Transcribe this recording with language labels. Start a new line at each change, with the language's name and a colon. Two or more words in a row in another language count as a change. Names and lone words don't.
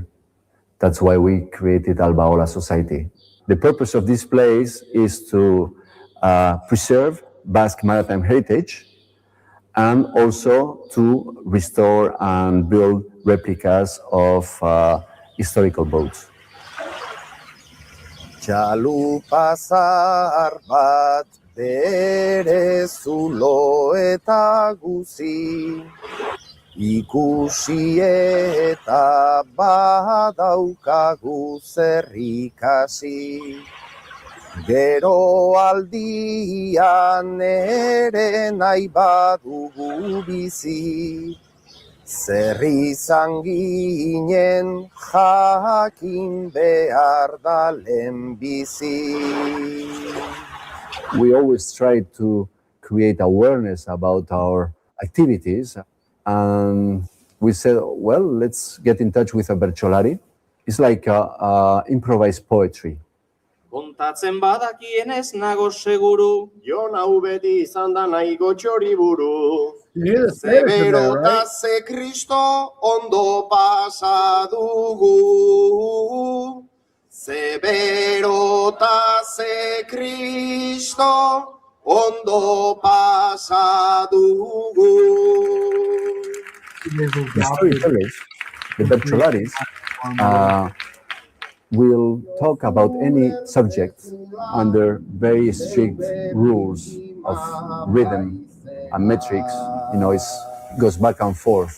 English: That's why we created Albaola Society. The purpose of this place is to preserve Basque maritime heritage and also to restore and build replicas of historical boats.
Basque: Txalupa zahar bat bere zulo eta guzi, ikusi eta badaukagu zer ikasi. Gero aldian ere nahi badugu bizi, zer izan ginen jakin behar da lehenbizi.
English: We always try to create awareness about our activities, and we said, well, let's get in touch with a bertsolari. It's like improvised poetry.
Basque: Kontatzen badakienez nago seguru, Jon hau beti izan da nahiko txoriburu.
English: You hear the Spanish in there,
Basque: Zebero
English: right?
Basque: ta ze Kristo ondo pasa dugu. Zebero ta ze Kristo ondo pasa dugu.
English: The storytellers, the bertsolaris, will talk about any subject under very strict rules of rhythm and metrics. It goes back and forth.